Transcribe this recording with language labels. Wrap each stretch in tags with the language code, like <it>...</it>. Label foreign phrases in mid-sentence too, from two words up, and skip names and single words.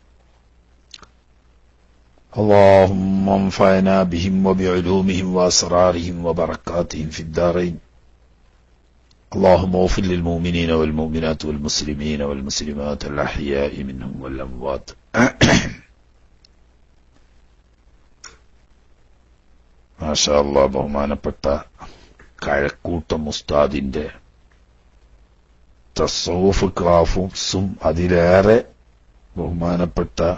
<ar>اللهم انفعنا بهم وبعلومهم وأسرارهم وبركاتهم في الدارين. اللهم اغفر للمؤمنين والمؤمنات والمسلمين والمسلمات الأحياء منهم والأموات. ما شاء الله,</ar> <ml>ബഹുമാനപ്പെട്ട കഴക്കൂട്ടം ഉസ്താദിന്റെ തസ്സൂഫ് ക്ലാസും അതിലേറെ ബഹുമാനപ്പെട്ട</ml>